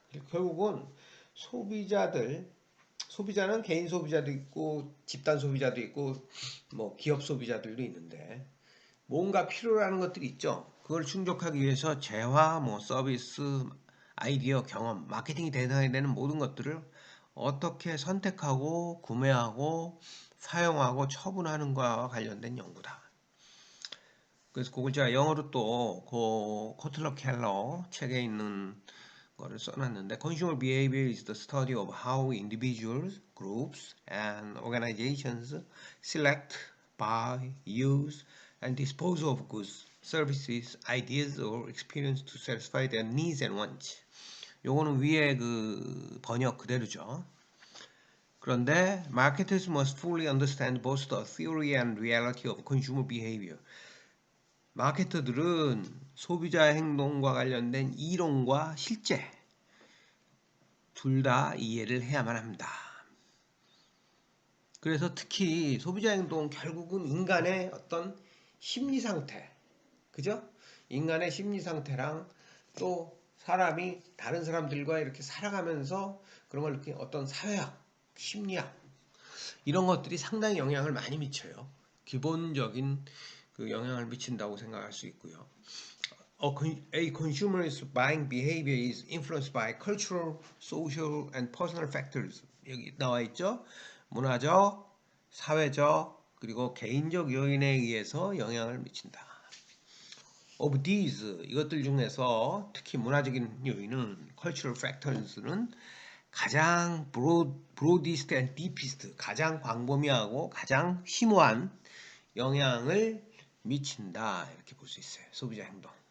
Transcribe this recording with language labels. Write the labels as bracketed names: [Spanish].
[Korean] 결국은 소비자는 개인 소비자도 있고 집단 소비자도 있고 뭐 기업 소비자들도 있는데 뭔가 필요로 하는 것들이 있죠. 그걸 충족하기 위해서 재화, 뭐 서비스, 아이디어, 경험, 마케팅이 대상이 되는 모든 것들을 어떻게 선택하고 구매하고 사용하고 처분하는 것과 관련된 연구다. 그래서 그걸 제가 영어로 또 그 코틀러 켈러 책에 있는 거를 써놨는데 [English] Consumer behavior is the study of how individuals, groups, and organizations select, buy, use, and dispose of goods, services, ideas, or experience to satisfy their needs and wants. [Korean] 요거는 위에 그 번역 그대로죠. 그런데 [English] marketers must fully understand both the theory and reality of consumer behavior. [Korean] 마케터들은 소비자 행동과 관련된 이론과 실제 둘 다 이해를 해야만 합니다. 그래서 특히 소비자 행동 결국은 인간의 어떤 심리 상태, 그죠? 인간의 심리 상태랑 또 사람이 다른 사람들과 이렇게 살아가면서 그런 걸 이렇게 어떤 사회학, 심리학 이런 것들이 상당히 영향을 많이 미쳐요. 기본적인 그 영향을 미친다고 생각할 수 있고요. [English] A consumer's buying behavior is influenced by cultural, social, and personal factors. [Korean] 여기 나와 있죠. 문화적, 사회적, 그리고 개인적 요인에 의해서 영향을 미친다. [English] Of these, [Korean] 이것들 중에서 특히 문화적인 요인은 [English] cultural factors [Korean] 는 가장 [English] broadest and deepest, [Korean] 가장 광범위하고 가장 심오한 영향을 미친다. 이렇게 볼 수 있어요. 소비자 행동.